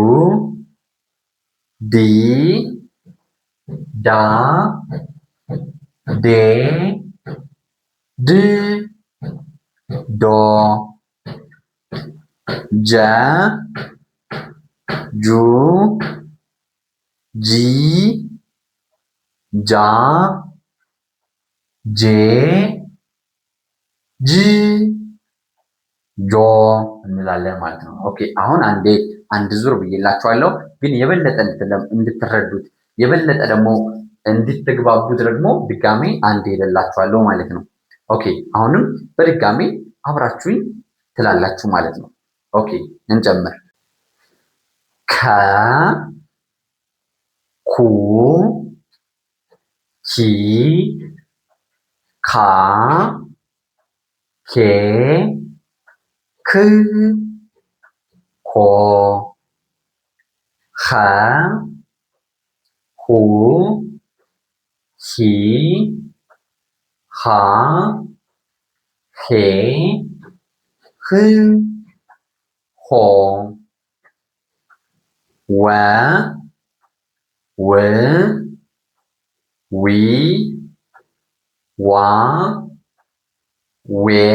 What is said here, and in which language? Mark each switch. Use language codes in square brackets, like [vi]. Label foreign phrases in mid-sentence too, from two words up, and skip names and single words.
[am] ዲ ዳ ዴ ድ ዶ ጀ ጁ ጂ ጃ ጄ ጅ ጆ እንላለን ማለት ነው። ኦኬ፣ አሁን አንድ ዙር ብዬላችኋለሁ፣ ግን የበለጠ እንድትረዱት የበለጠ ደግሞ እንድትግባቡት ደግሞ ድጋሜ አንድ ሄደላችኋለሁ ማለት ነው። ኦኬ፣ አሁንም በድጋሜ አብራችሁኝ ትላላችሁ ማለት ነው። ኦኬ፣ እንጨምር። ከ ኩ ኪ ካ ኬ ክ ኮ ኸ ሁ ሂ ሃ ሄ ህ ሆ ወ ው ዊ ዋ ዌ